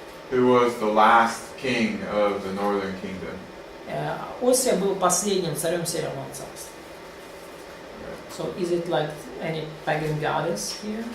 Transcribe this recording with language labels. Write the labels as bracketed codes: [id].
[en] Who was the last king of the northern kingdom. [ru] Осия был последним царем Северного царства. [en] So is it like any pagan goddess here?